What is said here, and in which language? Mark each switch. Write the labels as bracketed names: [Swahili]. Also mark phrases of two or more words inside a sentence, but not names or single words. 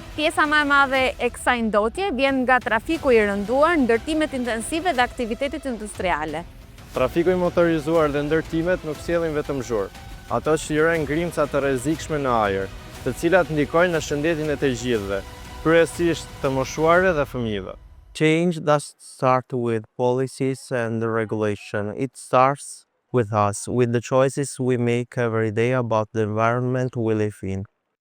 [Albanian] Pjesa më e madhe e kësaj ndotje vjen nga trafiku i rënduar, ndërtimet intensive dhe aktivitetet industriale. Trafiku i motorizuar dhe ndërtimet nuk sjellin vetëm zhurmë. Ato shijojnë ngrimca të rrezikshme në ajër, të cilat ndikojnë në shëndetin e të gjithëve, kryesisht të moshuarve dhe fëmijëve. [English] Change doesn't start with policies and regulation. It starts with us, with the choices we make every day about the environment we live in.